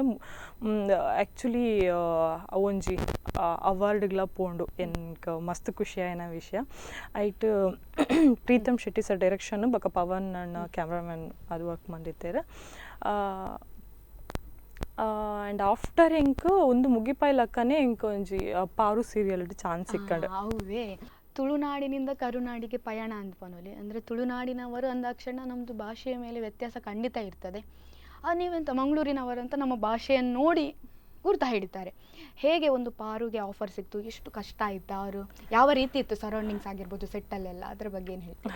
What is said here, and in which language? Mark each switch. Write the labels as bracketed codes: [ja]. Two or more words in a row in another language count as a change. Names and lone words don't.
[tcy] ಆ್ಯಕ್ಚುಲಿ ಅವೊಂಜಿ ಅವಾರ್ಡ್ಗಳ ಪೋಂಡು ಎನ್ಕ್ ಮಸ್ತ್ ಖುಷಿ ಆಯ್ನ ವಿಷಯ. ಐಟ್ ಪ್ರೀತಮ್ ಶೆಟ್ಟಿ ಸರ್ ಡೈರೆಕ್ಷನ್ ಬೊಕ ಪವನ್ ಅಣ್ಣ ಕ್ಯಾಮ್ರಾಮನ್ ಅದು ವರ್ಕ್ ಮಂದಿತ್ತೇರೆ. [en] and after [tcy] ಎಂಕ್ ಒಂದು ಮುಗಿಪಾಯ್ಲಕ್ಕನೆ ಎಂಕ್ ಒಂಜಿ ಪಾರು ಸೀರಿಯಲ್ ಚಾನ್ಸ್ ಸಿಕ್ಕಂಡು. [kn] ಹೌದೇ ತುಳುನಾಡಿನಿಂದ ಕರುನಾಡಿಗೆ ಪಯಣ ಅಂದ್ಪನೊಲಿ ಅಂದರೆ ತುಳುನಾಡಿನವರು ಅಂದಾಕ್ಷಣ ನಮ್ಮದು ಭಾಷೆಯ ಮೇಲೆ ವ್ಯತ್ಯಾಸ ಖಂಡಿತ ಇರ್ತದೆ. ನೀವೆಂತ ಮಂಗಳೂರಿನವರು ಅಂತ ನಮ್ಮ ಭಾಷೆಯನ್ನು ನೋಡಿ ಗುರ್ತ ಹಿಡಿತಾರೆ. ಹೇಗೆ ಒಂದು ಪಾರುಗೆ ಆಫರ್ ಸಿಕ್ತು, ಎಷ್ಟು ಕಷ್ಟ ಆಯಿತು, ಅವರು ಯಾವ ರೀತಿ ಇತ್ತು ಸರೌಂಡಿಂಗ್ಸ್ ಆಗಿರ್ಬೋದು ಸೆಟ್ಟಲ್ಲೆಲ್ಲ, ಅದ್ರ ಬಗ್ಗೆ ಏನು ಹೇಳ್ತೀನಿ?